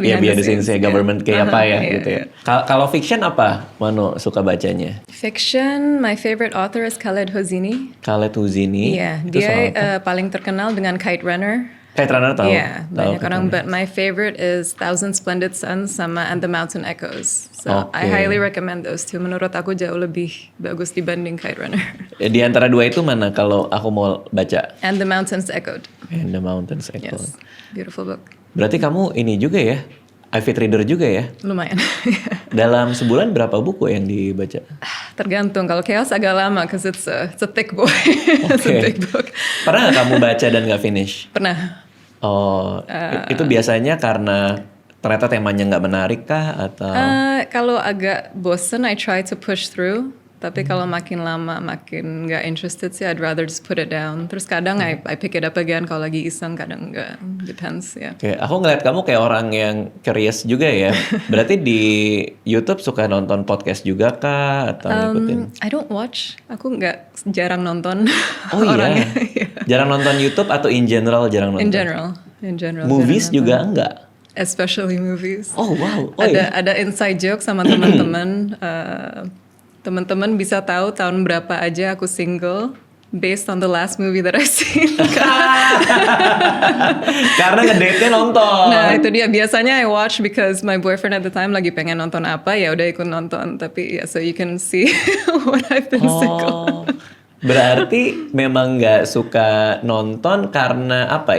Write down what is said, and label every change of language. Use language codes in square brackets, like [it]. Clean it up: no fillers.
[id] behind the scenes ya, government kayak apa ya gitu ya. Kalau fiction apa Mano suka bacanya? [en] Fiction, my favorite author is Khaled Hosseini. Khaled Hosseini. [id] Iya, Itu soal dia apa? paling terkenal dengan Kite Runner. Kite Runner tahu. Iya, banyak orang. [en] But my favorite is Thousand Splendid Suns sama And the Mountain Echoes. So I highly recommend those two. [id] Menurut aku jauh lebih bagus dibanding Kite Runner. Di antara dua itu mana kalau aku mau baca? [en] And the Mountains Echoed. And the Mountains Echoed. Yes, beautiful book. [id] Berarti kamu ini juga ya, avid reader juga ya? Lumayan. Dalam sebulan berapa buku yang dibaca? Tergantung. Kalau Chaos agak lama, [en] because it's a thick boy. It's a big book. [id] Pernah nggak kamu baca dan nggak finish? Pernah. Oh, itu biasanya karena ternyata temanya nggak menarik kah atau? Kalau agak bosen, [en] I try to push through. [id] Tapi kalau makin lama makin nggak interested sih, [en] I'd rather just put it down. [id] Terus kadang [en] I pick it up again [id] kalau lagi iseng, kadang enggak. Depends ya. Oke, aku ngeliat kamu kayak orang yang curious juga ya. Berarti di YouTube suka nonton podcast juga kah atau ngikutin? [en] I don't watch. [id] Aku jarang nonton. Oh orangnya. iya. Jarang nonton YouTube atau in general jarang nonton? [en] In general. Movies [id] jarang juga nonton. enggak? [en] Especially movies. [id] Oh wow. Oh, iya. Ada inside joke sama teman-teman. Teman-teman bisa tahu tahun berapa aja aku single [en] based on the last movie that I've seen. [id] Karena ngedate-nya nonton. Nah itu dia, biasanya [en] I watch because my boyfriend at the time [id] lagi pengen nonton apa, ya udah ikut nonton. Tapi ya, [en] so you can see what I've been single. [id] Berarti memang nggak suka nonton karena apa?